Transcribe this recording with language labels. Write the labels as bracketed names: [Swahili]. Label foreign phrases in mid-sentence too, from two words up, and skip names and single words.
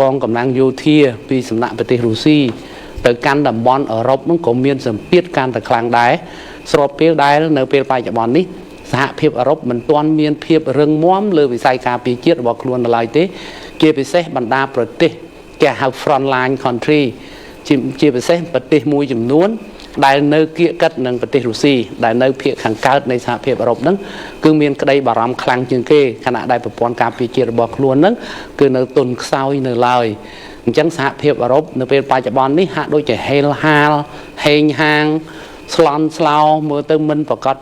[Khmer] ងកម្លាំងយោធាពីសំណាក់ប្រទេសរុស្ស៊ីទៅកាន់តំបន់អឺរ៉ុបនោះក៏មានសម្ពាធកាន់តែខ្លាំងដែរស្របពេលដែលនៅពេលបច្ចុប្បន្ននេះសហភាពអឺរ៉ុបមិនទាន់មានភាពរឹងមាំលើវិស័យការពារជាតិរបស់ខ្លួននៅឡើយទេជាពិសេសបណ្ដាប្រទេសគេហៅ [English] front line country [Khmer] ជាពិសេសប្រទេសមួយចំនួនដែលនៅគៀកកិតនឹងប្រទេសរុស្ស៊ីដែលនៅភាគខាងកើតនៃសហភាពអឺរ៉ុបហ្នឹងគឺមានក្តីបារម្ភខ្លាំងជាងគេខណៈដែលប្រព័ន្ធការពារជាតិរបស់ខ្លួន ហ្នឹងគឺនៅទុនខ្សោយនៅឡើយអញ្ចឹងសហភាពអឺរ៉ុបនៅពេលបច្ចុប្បន្ននេះហាក់ដូចជាហេលហាលហេងហាងស្លន់ស្លោមើលទៅមិនប្រកប